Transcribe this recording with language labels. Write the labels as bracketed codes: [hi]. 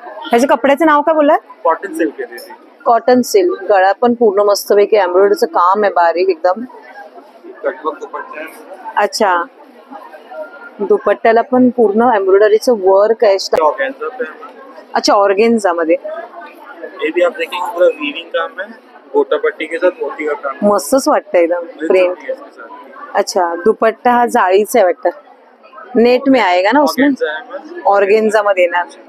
[mr] ह्याच्या कपड्याचं नाव काय बोललात? [hi] कॉटन सिल्क है दीदी. [mr] Cotton silk. गळा पण पूर्ण मस्तपैकी एम्ब्रॉयडरीचं काम आहे, बारीक एकदम. [hi] कटवर्क दुपट्टा है. [mr] अच्छा, दुपट्ट्याला पण पूर्ण एम्ब्रॉयडरीचं वर्क आहे. [hi] ऑर्गेन्जा पे है. [mr] अच्छा, ऑर्गेन्जा मध्ये. [hi] ये भी आप देखेंगे पूरा वीविंग काम है, गोटा पट्टी के साथ मोती का काम. [mr] मस्तच वाटतं एकदम प्रिंट. अच्छा, दुपट्टा हा जाळीचा आहे वाटतं. [hi] नेट में आएगा ना उसमें? [mr] ऑर्गेन्जा मध्ये येणार.